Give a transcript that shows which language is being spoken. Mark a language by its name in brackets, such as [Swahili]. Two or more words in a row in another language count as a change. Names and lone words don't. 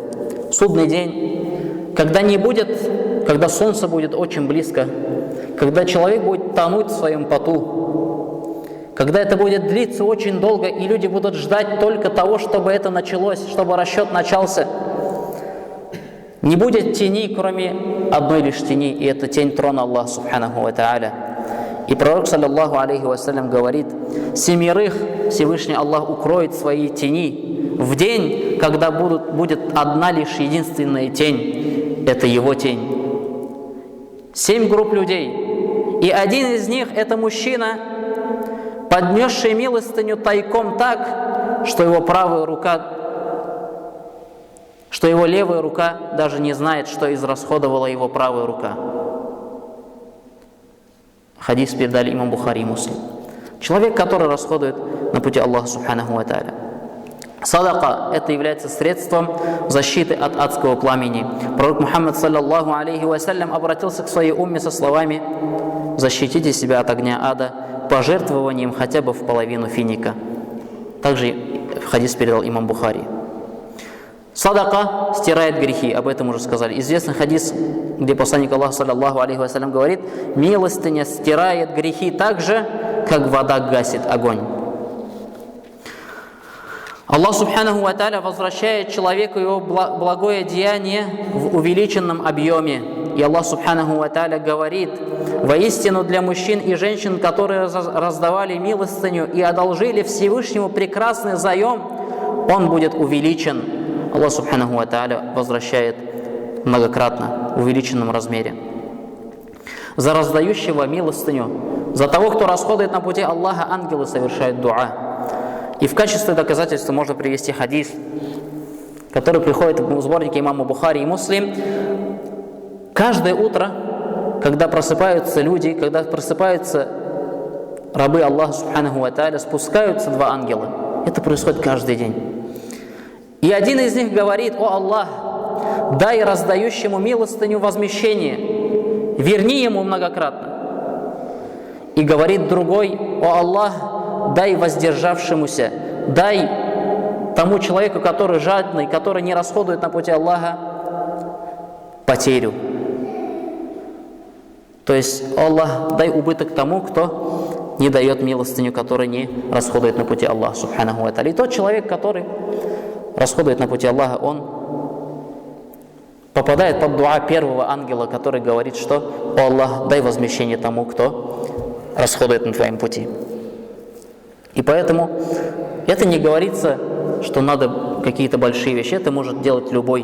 [Russian] Судный день, когда солнце будет очень близко, когда человек будет тонуть в своем поту, когда это будет длиться очень долго, и люди будут ждать только того, чтобы это началось, чтобы расчет начался. Не будет тени, кроме одной лишь тени, и это тень трона Аллаха [Arabic] سبحانه وتعالى. [Russian] И пророк, [Arabic] صلى الله عليه وسلم, [Russian] говорит: 7 Всевышний Аллах укроет свои тени в день, когда будет одна лишь единственная тень. Это его тень. 7 групп людей. И один из них — это мужчина, поднесший милостыню тайком так, что его левая рука даже не знает, что израсходовала его правая рука. Хадис передали имам Бухари и Муслим. Человек, который расходует на пути Аллаха [Arabic] سبحانه وتعالى. [Russian] Садака — это является средством защиты от адского пламени. Пророк Мухаммад [Arabic] صلى الله عليه وسلم [Russian] обратился к своей умме со словами: «Защитите себя от огня ада пожертвованием хотя бы в половину финика». Также хадис передал имам Бухари. Садака стирает грехи, об этом уже сказали. Известный хадис, где посланник Аллаха [Arabic] صلى الله عليه وسلم [Russian] говорит: милостыня стирает грехи так же, как вода гасит огонь. Аллах [Arabic] سبحانه وتعالى [Russian] возвращает человеку его благое деяние в увеличенном объеме. И Аллах [Arabic] سبحانه وتعالى [Russian] говорит: воистину для мужчин и женщин, которые раздавали милостыню и одолжили Всевышнему прекрасный заем, он будет увеличен. Аллах [Arabic] سبحانه وتعالى [Russian] возвращает многократно, в увеличенном размере. За раздающего милостыню, за того, кто расходует на пути Аллаха, ангелы совершают дуа. И в качестве доказательства можно привести хадис, который приходит в сборнике имама Бухари и Муслим. Каждое утро, когда просыпаются люди, когда просыпаются рабы Аллаха [Arabic] سبحانه وتعالى, [Russian] спускаются 2 ангела. Это происходит каждый день. И один из них говорит: «О Аллах, дай раздающему милостыню возмещение, верни ему многократно». И говорит другой: «О Аллах, дай воздержавшемуся, дай тому человеку, который жадный, который не расходует на пути Аллаха, потерю». То есть: «Аллах, дай убыток тому, кто не дает милостыню, который не расходует на пути Аллаха [Arabic] سبحانه وتعالى». [Russian] И тот человек, который расходует на пути Аллаха, он попадает под дуа первого ангела, который говорит, что «О Аллах, дай возмещение тому, кто расходует на твоем пути». И поэтому это не говорится, что надо какие-то большие вещи, это может делать любой.